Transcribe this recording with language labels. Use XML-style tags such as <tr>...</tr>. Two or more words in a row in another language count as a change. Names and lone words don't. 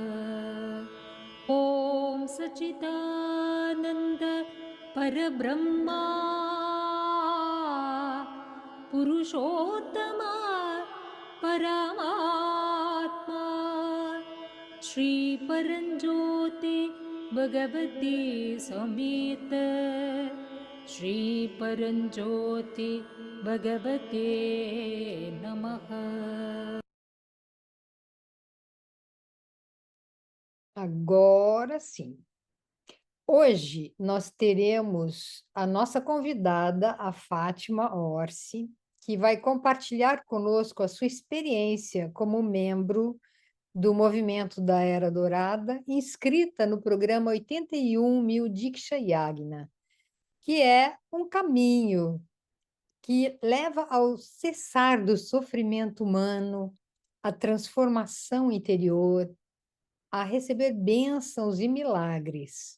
<sa>ॐ सच्चिदानन्द परब्रह्मा पुरुषोत्तमा परमात्मा श्रीपरञ्ज्योति भगवती समेत श्रीपरञ्ज्योति भगवते नमः।</sa> <pt>Agora sim. Hoje nós teremos a nossa convidada, a Fátima Orsi, que vai compartilhar conosco a sua experiência como membro do movimento da Era Dourada, inscrita no programa 81.000 Diksha Yagna, que é um caminho que leva ao cessar do sofrimento humano, à transformação interior, a receber bênçãos e milagres.</pt>